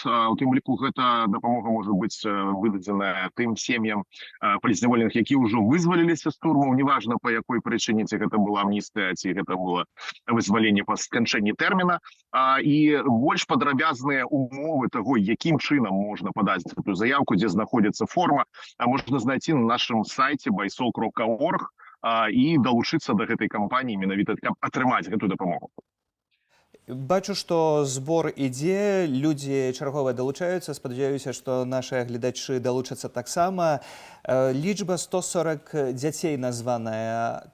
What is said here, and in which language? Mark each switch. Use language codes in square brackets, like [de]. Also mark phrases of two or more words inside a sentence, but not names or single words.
[be] У тым ліку гэта дапамога можа быць выдадзеная тым сем'ям палізняволеных, які ўжо вызваліліся з турмаў, неважна па якой прычыне, ці гэта была амністыя, ці гэта было вызваленне па сканчэнні тэрміна. І больш падрабязныя умовы таго, якім чынам можна падаць гэтую заяўку, дзе знаходзіцца форма, можна [ru] знайти на нашем сайте [be] baisol.org і далучыцца да гэтай кампаніі менавіта, каб атрымаць гэтую дапамогу. Бачу, што збор ідзе, людзі чарговыя далучаюцца. Спадзяюся, што нашы гледачы далучацца таксама. Лічба 140 дзяцей названая.